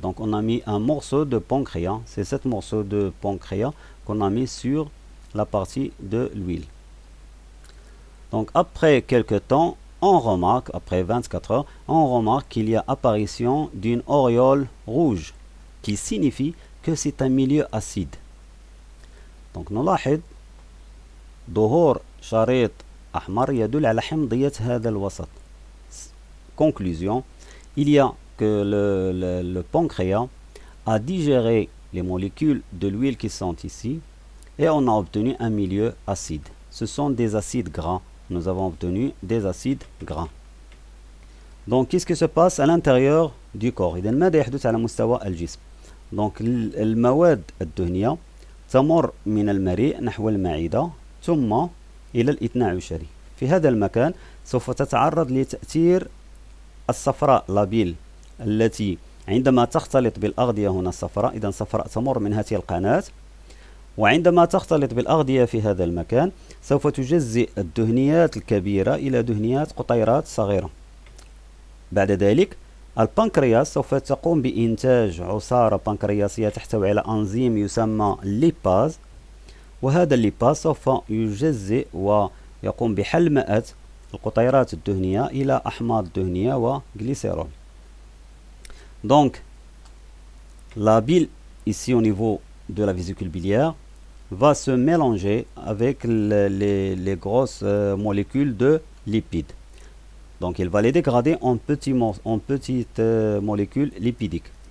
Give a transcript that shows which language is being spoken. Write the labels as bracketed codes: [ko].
[fr] Donc on a mis un morceau de pancréas, c'est ce morceau de pancréas qu'on a mis sur la partie de l'huile. Donc après quelques temps, on remarque, après 24 heures, on remarque qu'il y a apparition d'une auréole rouge, qui signifie que c'est un milieu acide. [ar] Donc نلاحظ ظهور شريط أحمر يدل على حمضية هذا الوسط. [fr] Conclusion, il y a que le pancréas a digéré les molécules de l'huile qui sont ici et on a obtenu un milieu acide. Ce sont des acides gras. Nous avons obtenu des acides gras. Donc, qu'est-ce qui se passe à l'intérieur du corps؟ [ar] إذا ماذا يحدث على مستوى الجسم؟ Donc, المواد الدهنية تمر من المريء نحو المعدة ثم إلى الاثنى عشري. في هذا المكان سوف تتعرض لتأثير الصفراء لابيل التي عندما تختلط بالأغذية هنا الصفراء، إذا الصفراء تمر من هذه القناة، وعندما تختلط بالأغذية في هذا المكان سوف تجزئ الدهنيات الكبيرة إلى دهنيات قطيرات صغيرة. بعد ذلك البنكرياس سوف تقوم بإنتاج عصارة بنكرياسية تحتوي على أنزيم يسمى الليباز، وهذا الليباز سوف يجزئ ويقوم بحلمأة القطيرات الدهنية إلى أحماض دهنية وغليسيرول. [fr] Donc, la bile ici au niveau de la vésicule biliaire va se mélanger avec les grosses molécules de lipides. Donc, il va les dégrader en petites molécules lipidiques.